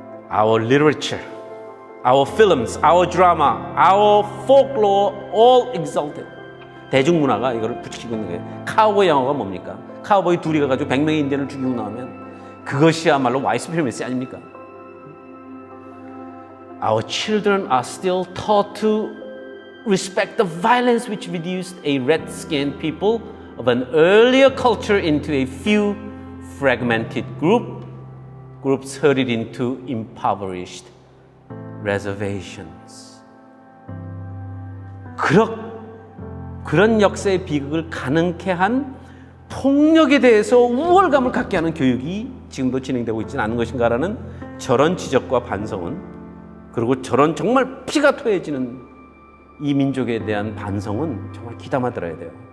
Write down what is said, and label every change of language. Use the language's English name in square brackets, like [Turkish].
[English] Our literature, our films, our drama, our folklore, all exalted. [Korean] 대중문화가 이거를 부추기고 있는 거예요. 카우보이 영화가 뭡니까? 카우보이 둘이 가가지고 100명의 인디언을 죽이고 나오면 그것이야말로 와이트 수프리머시 아닙니까? [English] Our children are still taught to respect the violence which reduced a red-skinned people of an earlier culture into a few fragmented groups herded into impoverished reservations. [Korean] 그런 역사의 비극을 가능케 한 폭력에 대해서 우월감을 갖게 하는 교육이 지금도 진행되고 있지는 않은 것인가라는 저런 지적과 반성은, 그리고 저런 정말 피가 토해지는 이 민족에 대한 반성은 정말 귀담아 들어야 돼요.